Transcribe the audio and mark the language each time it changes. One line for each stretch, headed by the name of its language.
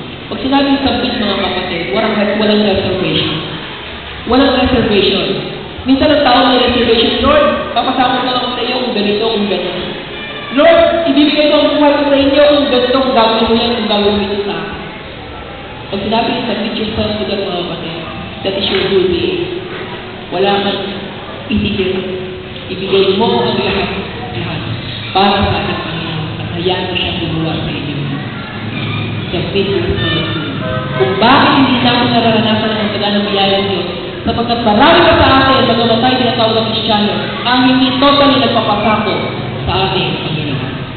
Filipino: Pag sinabing submit mga kapatid, walang reservation. Walang reservation. Minsan ang tao may reservation, Lord, papasama na lang sa iyo kung ganito, kung ganito. Lord, ibibigay ko ang buhay ko sa inyo kung ganito, kung gawin mo yan, kung gawin mo ito sa akin. Pag sinabing
English: submit yourself to God
Filipino: mga kapatid,
English: that is your whole being.
Filipino: Wala kang itigil. Ibigay mo ang lahat para sa ating Panginoon at hayaan mo siyang gumawa sa inyo.
English: Submit yourself to God.
Filipino: Kung bakit hindi namin nararanasan ang saganang biyaya ng Diyos, sapagkat marami pa sa atin mga matay tinatawag na Kristiyano ang hindi totally nagpapasako sa ating Panginoon.